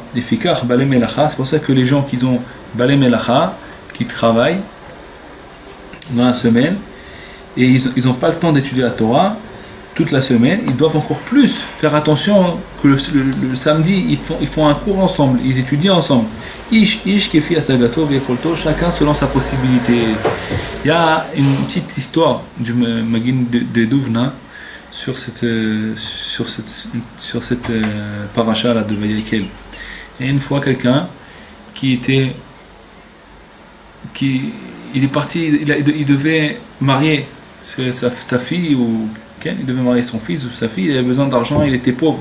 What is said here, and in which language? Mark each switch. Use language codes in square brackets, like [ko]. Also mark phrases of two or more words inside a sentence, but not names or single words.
[fr] Les fikar, [he] בעלי מלאכה, [fr] c'est pour ça que les gens qui ont [he] בעלי מלאכה, [fr] qui travaillent dans la semaine, et ils n'ont pas le temps d'étudier la Torah toute la semaine, ils doivent encore plus faire attention que le samedi, ils font un cours ensemble, ils étudient ensemble. [he] איש כפי השגתו ויכולתו, [fr] chacun selon sa possibilité. Il y a une petite histoire du Magin de Duvna sur cette paracha là de Vayakel. Et une fois quelqu'un il est parti, il devait marier sa fille, ou il devait marier son fils ou sa fille, il avait besoin d'argent, il était pauvre.